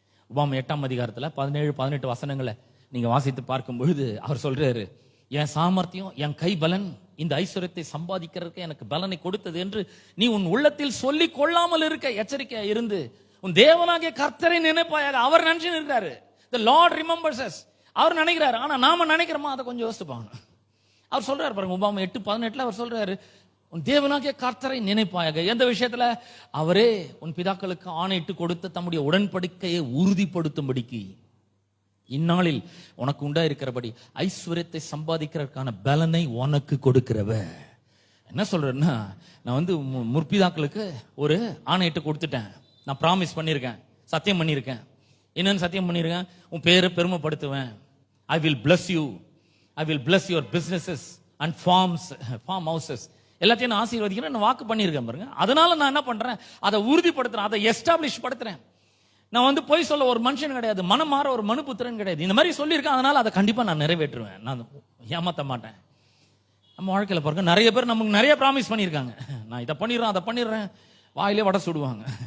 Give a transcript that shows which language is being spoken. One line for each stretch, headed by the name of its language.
Tamil: உபாம 8ஆம் அதிகாரத்துல 17-18 வசனங்களை நீங்க வாசித்து பார்க்கும் பொழுது அவர் சொல்றாரு, என் சாமர்த்தியம், என் கை பலன் இந்த ஐஸ்வர்யத்தை சம்பாதிக்கிறதுக்கு எனக்கு பலனை கொடுத்தது என்று நீ உன் உள்ளத்தில் சொல்லி கொள்ளாமல் இருக்க எச்சரிக்கையா இருந்து உன் தேவனாகிய கர்த்தரை நினைப்பாயாக. அவர் நினைச்சு இருக்காரு,
English: the Lord remembers us.
Tamil: அவர் நினைக்கிறாரு, ஆனா நாம நினைக்கிறோமா அதை கொஞ்சம் யோசிப்பாங்க. அவர் சொல்றாரு பாருங்க, உபாம 8:18 அவர் சொல்றாரு, உன் தேவனாகிய கர்த்தரை நினைப்பாயாக. எந்த விஷயத்துல? அவரே உன் பிதாக்களுக்கு ஆணையிட்டு கொடுத்த தம்முடைய உடன்படிக்கையை உறுதிப்படுத்தும்படிக்கு இந்நாளில் உனக்கு உண்டா இருக்கிறபடி ஐஸ்வர்யத்தை சம்பாதிக்கிறதுக்கான பலனை உனக்கு கொடுக்கிறவ. என்ன சொல்றேன்னா, நான் முற்பிதாக்களுக்கு ஒரு ஆணையிட்டு கொடுத்துட்டேன், நான் ப்ராமிஸ் பண்ணியிருக்கேன், சத்தியம் பண்ணியிருக்கேன். என்னன்னு சத்தியம் பண்ணியிருக்கேன்? உன் பேரை பெருமைப்படுத்துவேன்.
English: I will bless you, I will bless your businesses and farm houses.
Tamil: எல்லாத்தையும் நான் ஆசீர்வதிக்கிறேன், நான் வாக்கு பண்ணியிருக்கேன் பாருங்க. அதனால நான் என்ன பண்றேன், அதை உறுதிப்படுத்துறேன், அதை எஸ்டாப்ளிஷ் படுத்துறேன். நான் போய் சொல்ல ஒரு மனுஷன் கிடையாது, மனம் மாற ஒரு மனுபுத்திரன் கிடையாது. இந்த மாதிரி சொல்லியிருக்கேன், அதனால அதை கண்டிப்பா நான் நிறைவேற்றுவேன், நான் ஏமாத்த மாட்டேன். நம்ம வாழ்க்கையில பாருங்க, நிறைய பேர் நமக்கு நிறைய ப்ராமிஸ் பண்ணியிருக்காங்க, நான் இதை பண்ணிடுறேன் அதை பண்ணிடுறேன், வாயிலே வடை சுடுவாங்க.